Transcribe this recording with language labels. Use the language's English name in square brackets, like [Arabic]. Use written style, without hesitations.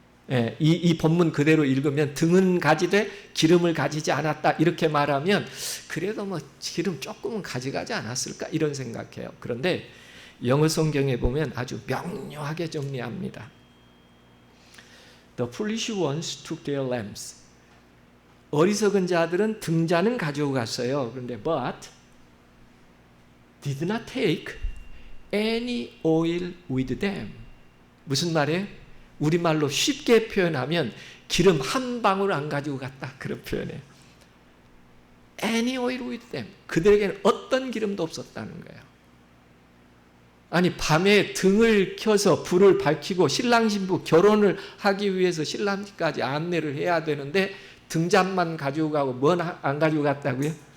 [Korean] 예, 이 본문 그대로 읽으면 등은 가지되 기름을 가지지 않았다 이렇게 말하면 그래도 뭐 기름 조금은 가져가지 않았을까 이런 생각해요. 그런데 영어 성경에 보면 아주 명료하게 정리합니다. [English] The foolish ones took their lamps. [Korean] 어리석은 자들은 등잔은 가지고 갔어요. 그런데 [English] but did not take any oil with them. [Korean] 무슨 말이에요? 우리말로 쉽게 표현하면 기름 한 방울 안 가지고 갔다 그런 표현이에요. [English] Any oil with them. [Korean] 그들에게는 어떤 기름도 없었다는 거예요. 아니 밤에 등을 켜서 불을 밝히고 신랑 신부 결혼을 하기 위해서 신랑까지 안내를 해야 되는데 등잔만 가지고 가고 뭔 안 가지고 갔다고요?